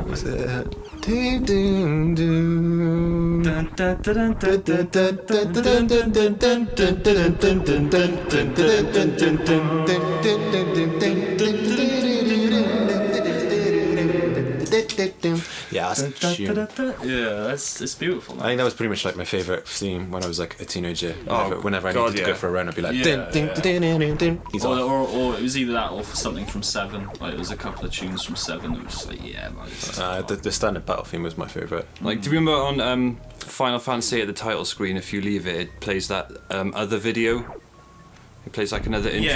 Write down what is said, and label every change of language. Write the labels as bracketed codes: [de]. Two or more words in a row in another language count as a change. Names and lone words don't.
[en] Was it? Yeah, that's a tune. Yeah, it's beautiful. I think that was pretty much like my favourite theme when I was like a teenager. Oh, Whenever I God, needed to go yeah. for a run, I'd be like, Yeah, din, din, yeah. din, din, din, din. He's Or, off. or it was either that or something from 7. Like there was a couple of tunes from 7 that was just like, yeah, man. This is The standard battle theme was my favourite. Like, do you remember on Final Fantasy at the title screen, if you leave it, it plays that other video? It plays like another intro.